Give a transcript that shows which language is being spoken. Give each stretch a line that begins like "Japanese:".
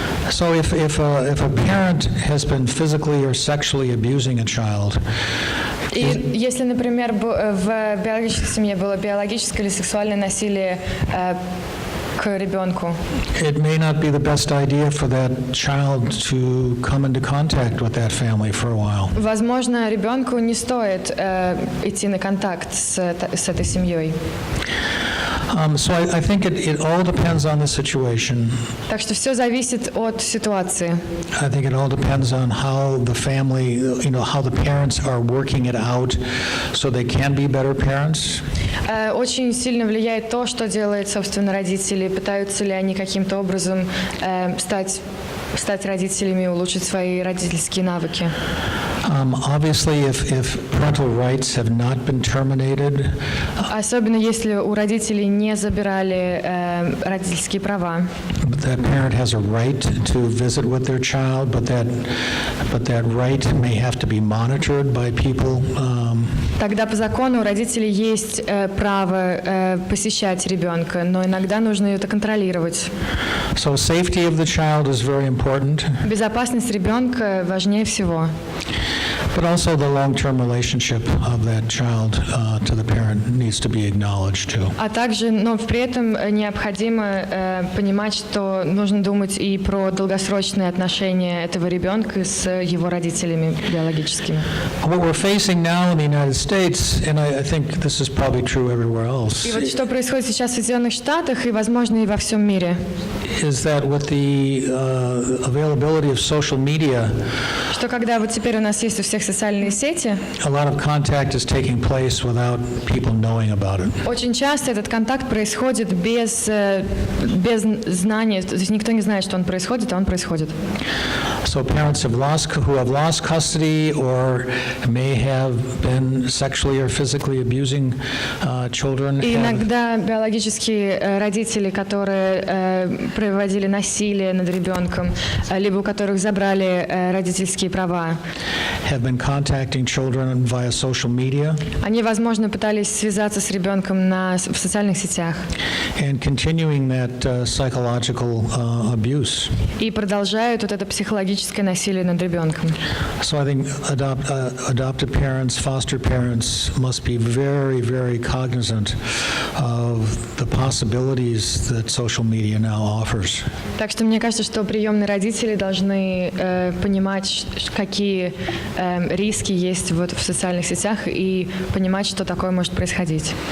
English: So if a parent has been physically or sexually abusing a child,
Russian: и если, например, в биологической семье было биологическое или сексуальное насилие к ребенку,
English: it may not be the best idea for that child to come into contact with that family for a while.
Russian: Возможно, ребенку не стоит идти на контакт с этой семьей.
English: So I think it all depends on the situation.
Russian: Так что все зависит от ситуации.
English: I think it all depends on how the family, how the parents are working it out so they can be better parents.
Russian: Очень сильно влияет то, что делают, собственно, родители. Пытаются ли они каким-то образом стать родителями, улучшить свои родительские навыки.
English: Obviously, if parental rights have not been terminated,
Russian: особенно если у родителей не забирали родительские права.
English: That parent has a right to visit with their child, but that right may have to be monitored by people.
Russian: Тогда по закону у родителей есть право посещать ребенка, но иногда нужно это контролировать.
English: So safety of the child is very important.
Russian: Безопасность ребенка важнее всего.
English: But also the long-term relationship of that child to the parent needs to be acknowledged too.
Russian: А также, но при этом необходимо понимать, что нужно думать и про долгосрочные отношения этого ребенка с его родителями биологическими.
English: What we're facing now in the United States, and I think this is probably true everywhere else.
Russian: И вот что происходит сейчас в Соединенных Штатах и, возможно, и во всем мире.
English: Is that with the availability of social media,
Russian: что когда вот теперь у нас есть у всех социальные сети,
English: a lot of contact is taking place without people knowing about it.
Russian: Очень часто этот контакт происходит без знания, то есть никто не знает, что он происходит, а он происходит.
English: So parents who have lost custody or may have been sexually or physically abusing children.
Russian: И иногда биологические родители, которые проводили насилие над ребенком, либо у которых забрали родительские права,
English: have been contacting children via social media.
Russian: Они, возможно, пытались связаться с ребенком в социальных сетях.
English: And continuing that psychological abuse.
Russian: И продолжают вот это психологическое насилие над ребенком.
English: So I think adoptive parents, foster parents must be very, very cognizant of the possibilities that social media now offers.
Russian: Так что мне кажется, что приемные родители должны понимать, какие риски есть вот в социальных сетях и понимать, что такое может происходить.